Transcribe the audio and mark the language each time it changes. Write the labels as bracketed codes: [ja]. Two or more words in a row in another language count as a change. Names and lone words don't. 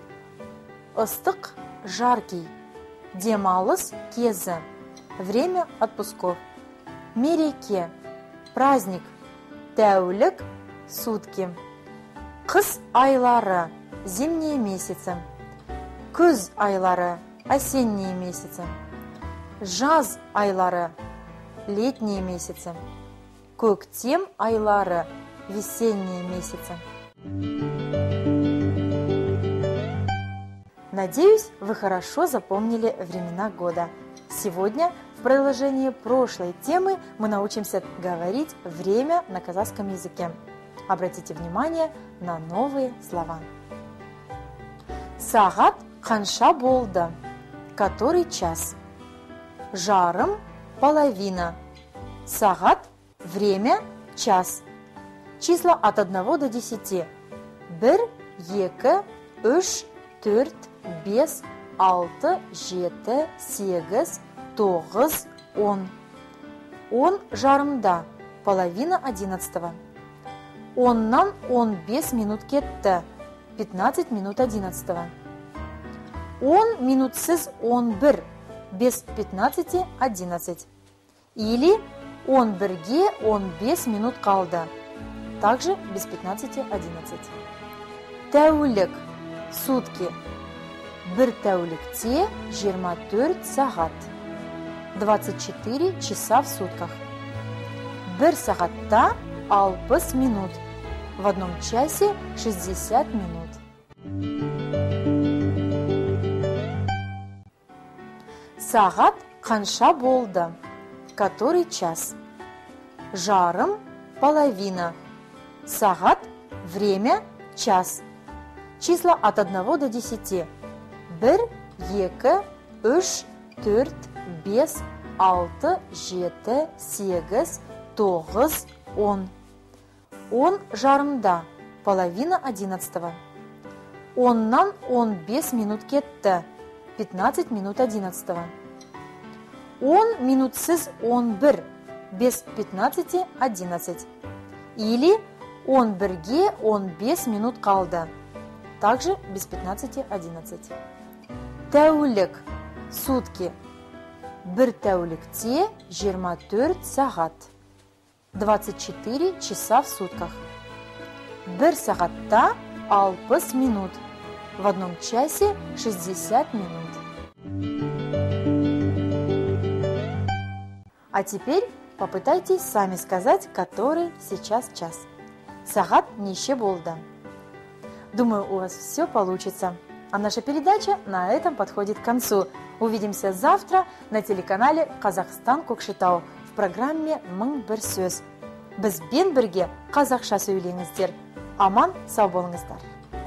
[kk] ыстық – жаркий, демалыс кезі, [ru] время отпусков, [kk] мереке, праздник, тәулік, сутки, қыс айлары, [ru] зимние месяцы, [kk] күз айлары, [ru] осенние месяцы, [kk] жаз айлары, [ru] летние месяцы, [kk] көктем айлары, [ru] весенние месяцы. Надеюсь, вы хорошо запомнили времена года. Сегодня в продолжении прошлой темы мы научимся говорить время на казахском языке. Обратите внимание на новые слова. [kk] Сағат қанша болды? [ru] Который час? Жарым – половина. Сағат – время, час. Числа от 1 до 10. 1, 2, 3, 4, 5, 6, 7, 8, 9, 10. [kk] 10 жарымда, половина 11. 10-нан 15 минут кетті, 15 минут 11. 10 минутсыз 11, без 15 11. Или 11-ге 15 минут қалды, [ru] также без 15 11. [kk] Тәулік, сутки. Бір тәулікте 24 сағат, [ru] 24 часа в сутках. [kk] Бір сағатта 60 минут, [ru] в одном часе 60 минут. [kk] Сағат қанша болды? [ru] Который час? Жарым – половина. Сағат – время, час. Числа от 1 до 10. 1, 2, 3, 4, 5, 6, 7, 8, 9, 10. [kk] 10 жарымда, половина 11. 10-нан 15 минут кетті, 15 минут 11. 10 минутсыз 11, без 15 11. Или 11-ге 15 минут қалды, [ru] также без 15 11. [kk] Тәулік, сутки. Бір тәулікте 24 сағат, [ru] 24 часа в сутках. [kk] Бір сағатта 60 минут, [ru] в одном часе 60 минут. А теперь попытайтесь сами сказать, который сейчас час. [kk] Сағат неше болды? [ru] Думаю, у вас все получится. А наша передача на этом подходит к концу. Увидимся завтра на телеканале «Казахстан Көкшетау» в программе «Мың бір сөз». [kk] Бізбен бірге қазақша сөйлеңіздер. Аман сау болыңыздар.